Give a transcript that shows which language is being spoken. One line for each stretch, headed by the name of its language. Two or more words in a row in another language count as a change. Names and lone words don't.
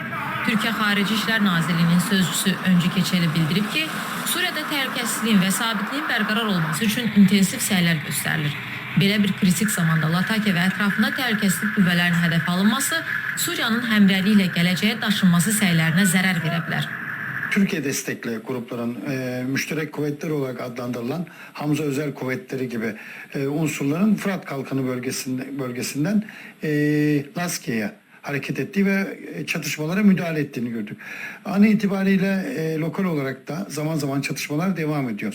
Azerbaijani: Türkiyə Xarici İşlər Nazirliyinin sözcüsü Öncü Keçeli bildirib ki, Suriyada təhlükəsizliyin və sabitliyin bərqərar olması üçün intensiv səylər göstərilir. Belə bir kritik zamanda Latakiya və ətrafında təhlükəsizlik qüvvələrinin hədəf alınması Suriyanın həmrəyliyi ilə gələcəyə daşınması səylərinə zərər verə bilər.
Turkish: Türkiye destekli grupların müşterek kuvvetler olarak adlandırılan Hamza Özel Kuvvetleri gibi unsurların Fırat Kalkanı bölgesinden Laskiye'ye hareket ettiği ve çatışmalara müdahale ettiğini gördük. An itibariyle lokal olarak da zaman zaman çatışmalar devam ediyor.